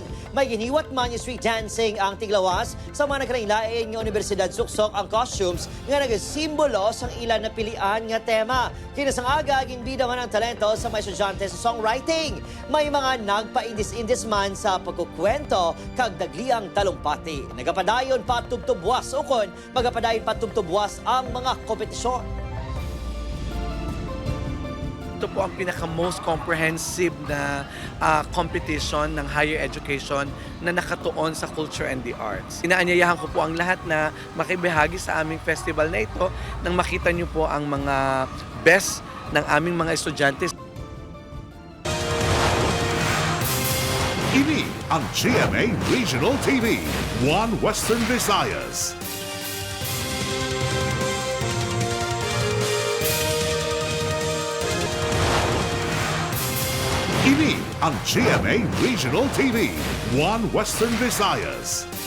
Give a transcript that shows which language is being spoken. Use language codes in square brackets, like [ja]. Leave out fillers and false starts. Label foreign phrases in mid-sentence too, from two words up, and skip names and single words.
[hil] May giniwat man yung street dancing ang tiglawas sa mga nagkailain nga Universidad Suksok ang costumes nga nagasimbolo sang ilan na pilian nga tema. Kinasang aga, ginbida man ang talento sa mga estudyante sa songwriting. May mga nagpa-indis-indis man sa pagkukwento kag dagliang talumpati. Nagapadayon pa tubtubwas ukon, magapadayon pa tubtubwas ang mga kompetisyon. [tl] Ito po ang pinaka- [en] most comprehensive [tl] na competition ng higher education na nakatuon sa [en] culture and the arts. [tl] Inaanyayahan ko po ang lahat na makibahagi sa aming festival na ito nang makita niyo po ang mga best ng aming mga estudyante. [hil] Ini ang GMA Regional TV, One Western Visayas. Ini ang GMA Regional TV, One Western Visayas.